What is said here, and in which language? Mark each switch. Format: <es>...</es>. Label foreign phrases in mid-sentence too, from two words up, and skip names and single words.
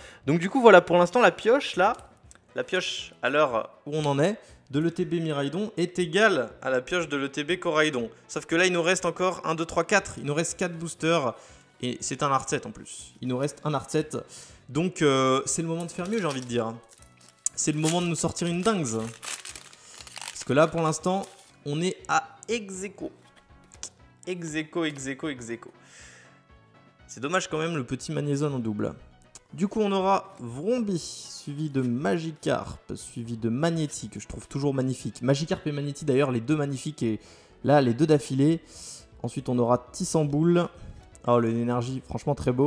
<fr>Donc du coup voilà, pour l'instant la pioche là, la pioche à l'heure où on en est, de l'ETB Miraidon est égale à la pioche de l'ETB Coraidon. Sauf que là, il nous reste encore 1, 2, 3, 4. Il nous reste 4 boosters. Et c'est un</fr> <en>art set</en> <fr>en plus. Il nous reste un</fr> <en>art set.</en> <fr>Donc, c'est le moment de faire mieux, j'ai envie de dire. C'est le moment de nous sortir une dingue. Parce que là, pour l'instant, on est à ex-aequo. Ex-aequo, ex-aequo, ex-aequo. C'est dommage quand même le petit Magnézone en double. Du coup, on aura Vromby, suivi de Magikarp, suivi de Magnéti, que je trouve toujours magnifique. Magikarp et Magnéti, d'ailleurs, les deux magnifiques, et là, les deux d'affilée. Ensuite, on aura Tissamboule. Oh, l'énergie, franchement, très beau.</fr>